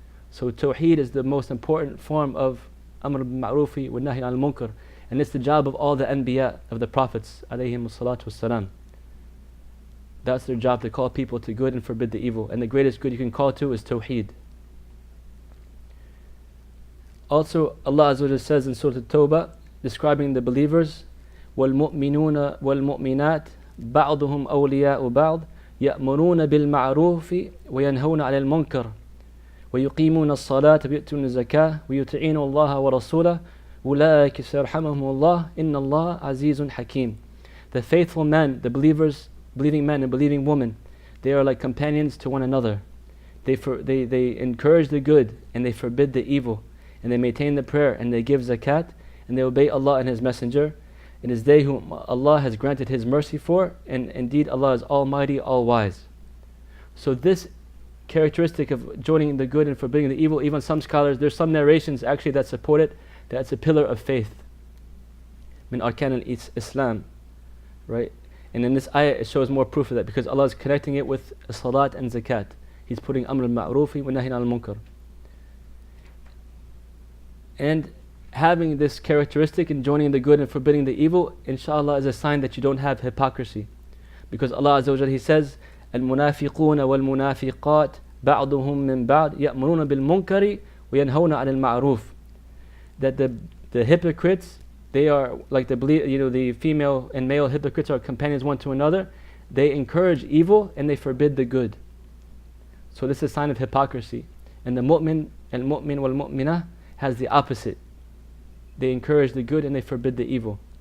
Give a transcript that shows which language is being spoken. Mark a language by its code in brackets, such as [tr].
[en] So tawheed is the most important form of amr bil-ma'rufi wa nahy al-munkar, and it's the job of all the anbiya, of the prophets alayhim salatu wassalam. That's their job, to call people to good and forbid the evil, and the greatest good you can call to is tawheed. Also, Allah Azza wa Jalla says in Surah At-Tawbah, describing the believers, [ar] وَالْمُؤْمِنُونَ وَالْمُؤْمِنَاتِ بَعْضُهُمْ أَوْلِيَاءُ بَعْضٍ يَأْمُرُونَ بِالْمَعْرُوفِ وَيَنْهَوْنَ عَلَى الْمُنْكَرِ وَيُقِيمُونَ الصَّلَاةَ وَيُؤْتُونَ الزَّكَاةَ وَيُطِيعُونَ اللَّهَ وَرَسُولَهُ أُولَٰئِكَ سَيَرْحَمُهُمُ اللَّهُ إِنَّ اللَّهَ عَزِيزٌ حَكِيمٌ. [en] The faithful men, the believers, believing men and believing women, they are like companions to one another. They encourage the good and they forbid the evil, and they maintain the prayer and they give zakat, and they obey Allah and His Messenger. It is they whom Allah has granted His mercy for, and indeed Allah is Almighty, All-Wise. So this characteristic of joining the good and forbidding the evil, even some scholars, there's some narrations actually that support it, that it's a pillar of faith. Min arkan al-Islam, right? And in this ayah it shows more proof of that, because Allah is connecting it with salat and zakat. He's putting amr al-ma'rufi wa nahy al-munkar. And having this characteristic in joining the good and forbidding the evil, inshallah, is a sign that you don't have hypocrisy. Because Allah Azza wa Jalla, He says, [ar] الْمُنَافِقُونَ وَالْمُنَافِقَاتِ بَعْضُهُمْ مِنْ بَعْضٍ يَأْمُرُونَ بِالْمُنْكَرِ وَيَنْهَوْنَ عَنِ الْمَعْرُوفِ. [en] That the hypocrites, they are like the female and male hypocrites are companions one to another. They encourage evil and they forbid the good. So this is a sign of hypocrisy. And the mu'min wal-mu'minah has the opposite. They encourage the good and they forbid the evil.